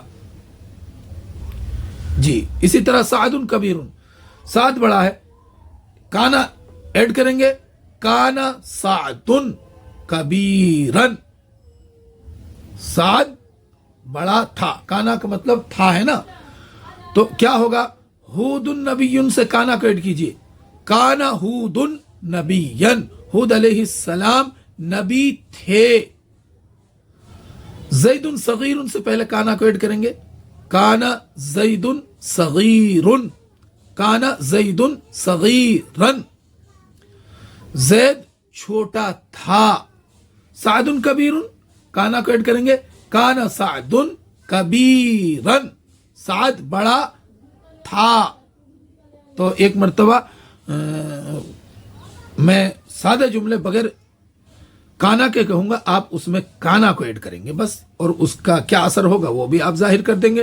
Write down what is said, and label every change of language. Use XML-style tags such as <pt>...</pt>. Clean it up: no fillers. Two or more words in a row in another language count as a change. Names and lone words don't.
<ur>جی، اسی طرح</ur> <ar>سعدٌ كبيرٌ,</ar> <ur>سعد بڑا ہے، کانا ایڈ کریں گے,</ur> <ar>كان سعدٌ كبيرًا,</ar> <ur>سعد بڑا تھا، کانا کا مطلب تھا ہے نا، تو کیا ہوگا,</ur> <ar>هودٌ نبيٌّ</ar> <ur>سے کانا کو ایڈ کیجیے,</ur> <ar>كان هودٌ نبيًّا,</ar> <ur>ہود علیہ السلام نبی تھے.</ur> <ar>زيدٌ صغيرٌ</ar> <ur>سے پہلے کانا کو ایڈ کریں گے,</ur> <ar>كان زيدٌ صغيرٌ، كان زيدٌ صغيرًا,</ar> <ur>زید چھوٹا تھا.</ur> <ar>سعدن کبیرن,</ar> <ur>کانا کو ایڈ کریں گے,</ur> <ar>کانا سعدن کبیرن,</ar> <ur>سعد بڑا تھا. تو ایک مرتبہ میں سادہ جملے بغیر کانا کے کہوں گا, آپ اس میں کانا کو ایڈ کریں گے بس, اور اس کا کیا اثر ہوگا وہ بھی آپ ظاہر کر دیں گے.</ur>